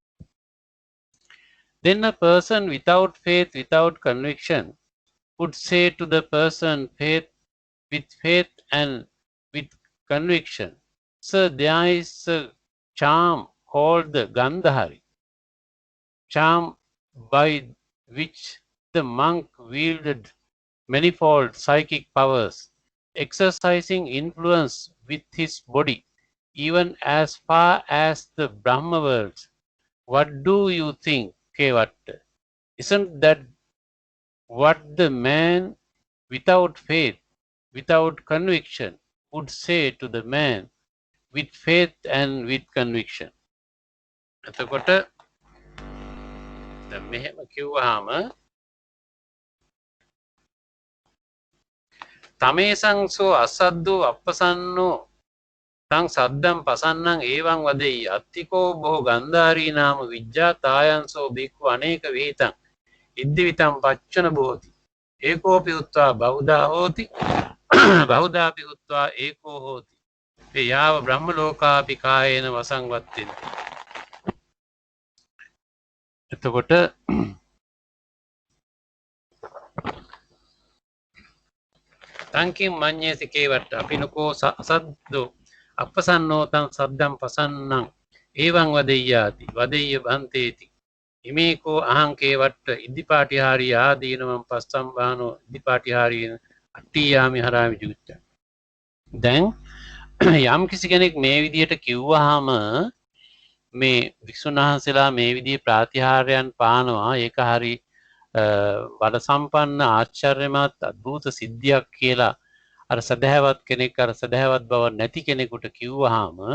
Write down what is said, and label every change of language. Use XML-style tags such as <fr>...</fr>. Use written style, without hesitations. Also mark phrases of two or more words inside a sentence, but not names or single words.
<en>Then a person without faith, without conviction would say to the person with faith and with conviction, sir, there is a charm called the Gandhari, charm by which the monk wielded manifold psychic powers, exercising influence with his body, even as far as the Brahma world. What do you think, Kevatta? Isn't that what the man without faith, without conviction would say to the man with faith and with conviction?</en> <si>එතකොට මෙහෙම කිව්වහම</si> <pi>තමේසංසෝ අසද්දෝ අපසන්නෝ තං සද්දම් පසන්නං ඒවං වදෙයි අත්තිකෝ බොහෝ ගන්ධාරී නාම විජ්ජා තායන්සෝ බික්ඛු අනේක විහිතං ඉද්දිවිතං පච්චන බෝති ඒකෝපි උත්වා බහුදා හෝති බහුදාපි උත්වා ඒකෝ හෝති ඒ යාව බ්‍රහ්ම ලෝකාපි කායේන වසං වත්තෙන්ති. එතකොට තංකින් මඤ්ඤේසි කේවට අපිනකෝ අසද්දෝ අපසන්නෝ තං සද්දම් පසන්නං ඒවං වදෙය්‍යාති වදෙය්‍ය බන්තේති ඉමේකෝ අහං කේවට ඉද්ධිපාටිහාරී ආදීනවං පස්සම්බානෝ ඉද්ධිපාටිහාරී අට්ඨියාමි හරාමි ජුච්ච.</pi> <si>දැන් යම් කිසි කෙනෙක් මේ විදිහට කිව්වහම මේ වික්ෂුන් වහන්සේලා මේ විදිහේ ප්‍රාතිහාර්යයන් පානවා ඒක හරි බල සම්පන්න ආශ්චර්යමත් අద్భుත සිද්ධියක් කියලා අර සදහැවත් කෙනෙක් අර සදහැවත් බව නැති කෙනෙකුට කිව්වහම</si>